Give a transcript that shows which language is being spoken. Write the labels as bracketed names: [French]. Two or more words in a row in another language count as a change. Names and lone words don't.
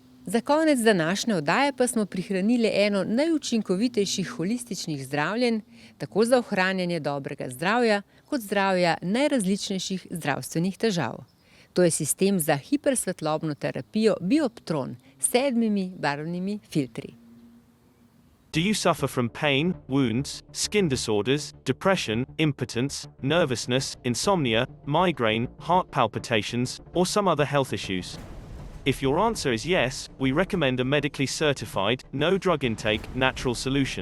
[Slovenian] Za konec današnje oddaje pa smo prihranili eno najučinkovitejših holističnih zdravljenj, tako za ohranjanje dobrega zdravja, kot zdravja najrazličnejših zdravstvenih težav. To je sistem za hipersvetlobno terapijo Bioptron s 7 barvnimi filtri. [English] Do you suffer from pain, wounds, skin disorders, depression, impotence, nervousness, insomnia, migraine, heart palpitations, or some other health issues? If your answer is yes, we recommend a medically certified, no drug intake, natural solution.